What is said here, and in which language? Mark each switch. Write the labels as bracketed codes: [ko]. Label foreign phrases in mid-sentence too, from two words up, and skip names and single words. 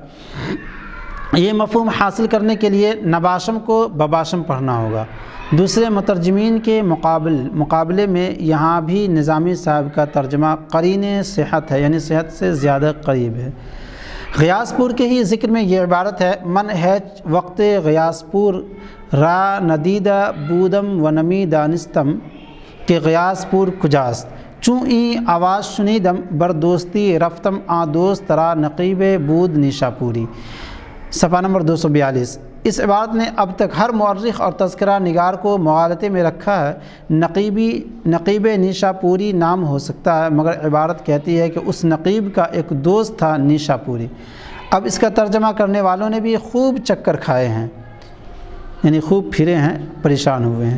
[ur] یہ مفہوم حاصل کرنے کے لیے نباشم کو بباشم پڑھنا ہوگا۔ دوسرے مترجمین کے مقابلے میں یہاں بھی نظامی صاحب کا ترجمہ قرین صحت ہے، یعنی صحت سے زیادہ قریب ہے۔ غیاث پور کے ہی ذکر میں یہ عبارت ہے: [fa] من ہیچ وقت غیاث پور را ندیدہ بودم و نمی دانستم کہ غیاث پور کجاست، چوں این آواز شنیدم بر دوستی رفتم آ دوست را نقیب بود نیشا پوری۔ [ur] صفحہ نمبر 242۔ اس عبارت نے اب تک ہر مورخ اور تذکرہ نگار کو مغالطے میں رکھا ہے۔ نقیب نیشا پوری نام ہو سکتا ہے، مگر عبارت کہتی ہے کہ اس نقیب کا ایک دوست تھا نیشا پوری۔ اب اس کا ترجمہ کرنے والوں نے بھی خوب چکر کھائے ہیں، یعنی خوب پھرے ہیں، پریشان ہوئے ہیں۔